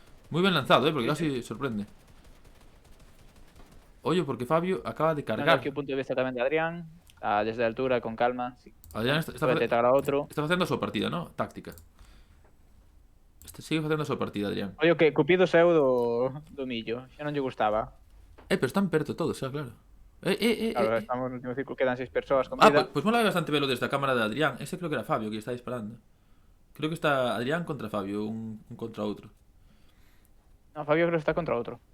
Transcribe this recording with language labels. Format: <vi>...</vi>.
<es>Muy bien lanzado, porque casi sorprende. Oye, porque Fabio acaba de cargar.</es> <gl>Aquí o punto de vista tamén de Adrián. Desde a altura, con calma. Sí. Adrián está detectar a outro. facendo a súa partida, ¿no? Táctica. Sigue facendo a súa partida, Adrián. Oye, que Cupido saiu do millo. Xa non lle gustaba. Pero están perto todos, xa, claro. Claro, estamos no último círculo, quedan 6 persoas con Ah, vida.</gl> <es>pues mola bastante verlo desde a cámara de Adrián. Ese creo que era Fabio que está disparando.</es> <gl>Creo que está Adrián contra Fabio, un contra outro. No, Fabio creo que está contra outro.</gl>